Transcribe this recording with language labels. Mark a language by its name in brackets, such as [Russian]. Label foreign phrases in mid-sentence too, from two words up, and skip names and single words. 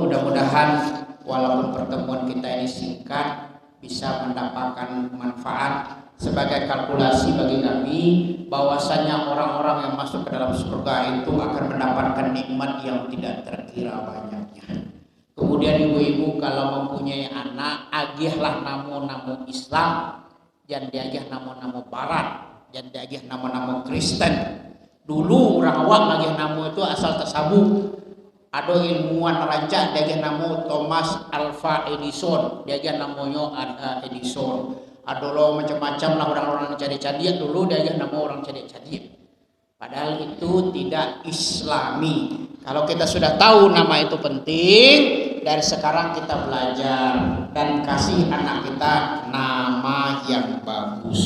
[Indonesian] Mudah-mudahan walaupun pertemuan kita ini singkat, bisa mendapatkan manfaat sebagai kalkulasi bagi kami bahwasanya orang-orang yang masuk ke dalam surga itu akan mendapatkan nikmat yang tidak terkira banyaknya. Kemudian ibu-ibu kalau mempunyai anak, [Minangkabau] agihlah namo-namo Islam, jangan diagih namo-namo Barat, jangan diagih namo-namo Kristen. Dulu orang awak agih namo itu asal tersabuk. Ada ilmuwan rancak diagih namo Thomas Alva Edison, diagih namanya Edison. Ada lo macam-macam lah orang-orang cari-cari dulu diagih namo orang cari-cari. [Indonesian] Padahal itu tidak Islami. Kalau kita sudah tahu nama itu penting, dari sekarang kita belajar dan kasih anak kita nama yang bagus.